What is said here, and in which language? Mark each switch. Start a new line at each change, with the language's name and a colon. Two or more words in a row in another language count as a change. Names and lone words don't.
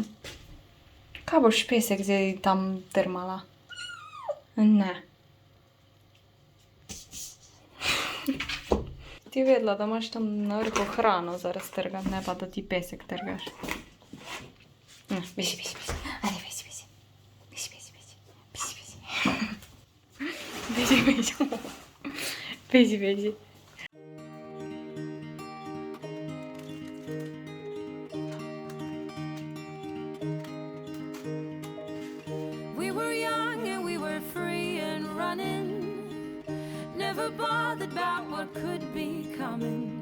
Slovenian: Kaj boš pesek zdaj tam drmala? Ne. Ti vedela, da imaš tam na vrhu hrano za raztrgati, ne pa da ti pesek trgaš. Bisi. Ajde, bisi. Bisi.
English: We were young and we were free and running, never bothered about what could be coming.